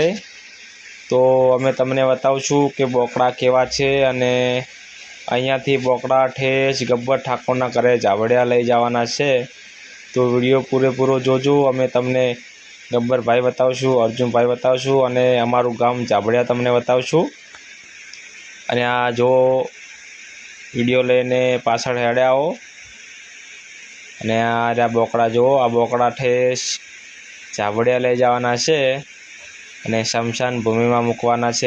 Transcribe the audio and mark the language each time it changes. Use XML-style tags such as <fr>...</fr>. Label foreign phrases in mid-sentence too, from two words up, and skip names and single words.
<gu>તો અમે તમને બતાવશું કે બોકડા કેવા છે અને અહીંયાથી બોકડા ઠેસ ગબ્બર ઠાકોરના ઘરે જાવડિયા લઈ જવાના છે। તો વિડિયો પૂરો જોજો। અમે તમને ગબ્બર ભાઈ બતાવશું, અર્જુન ભાઈ બતાવશું અને અમારું ગામ જાવડિયા તમને બતાવશું। અને આ જો વિડિયો લઈને પાછળ હેડ્યા આઓ અને આ ર્યા બોકડા જો આ બોકડા ઠેસ જાવડિયા લઈ જવાના છે અને શમશાન ભૂમિ મેં મૂકવાના છે।</gu>